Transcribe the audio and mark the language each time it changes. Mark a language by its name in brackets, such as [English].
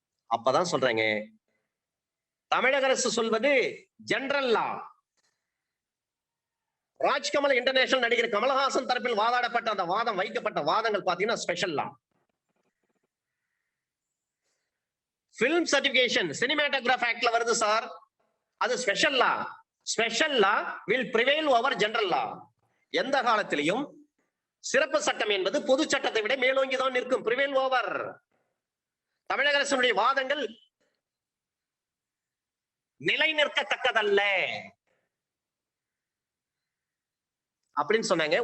[Tamil] அப்பதான் சொல்றாங்க, தமிழக அரசு சொல்வது ஜெனரல் லா. ராஜ்கமல் இன்டர்நேஷனல் நடிகர் கமல்ஹாசன் தரப்பில் வாதாடப்பட்ட அந்த வாதம், வைக்கப்பட்ட வாதங்கள் பாத்தீங்கன்னா ஸ்பெஷல் லா. [English] film certification cinematograph actல வருது sir, அது special law. Special law will prevail over general law. [Tamil] எந்த காலத்திலையும் சிறப்பு சட்டம் என்பது பொது சட்டத்தை விட மேலோங்கி தான் நிற்கும், prevail over. தமிழக அரசுடைய வாதங்கள் நிலைநிற்கத்தக்கதல்ல அப்படின்னு சொன்னாங்க.